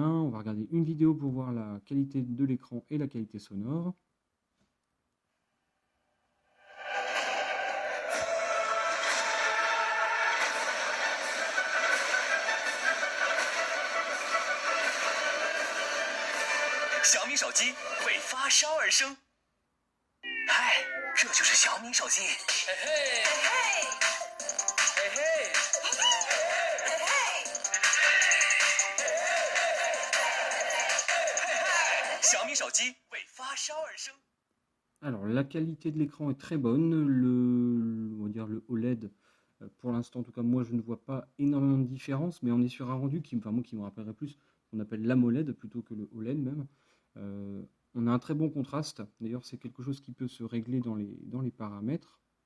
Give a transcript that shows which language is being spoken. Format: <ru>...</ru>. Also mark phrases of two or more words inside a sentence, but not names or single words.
<fr>On va regarder une vidéo pour voir la qualité de l'écran et la qualité sonore.</fr> <zh>Xiaomi 手机为发烧而生。嗨，这就是小米手机。嘿嘿，嘿嘿，嘿嘿，嘿嘿，小米手机为发烧而生。</zh> <fr>Alors la qualité de l'écran est très bonne, on va dire le OLED, pour l'instant en tout cas moi je ne vois pas énormément de différence, mais on est sur un rendu qui, enfin, moi, qui me rappellerait plus qu'on appelle l'AMOLED plutôt que le OLED même. On a un très bon contraste, d'ailleurs c'est quelque chose qui peut se régler dans les paramètres.</fr>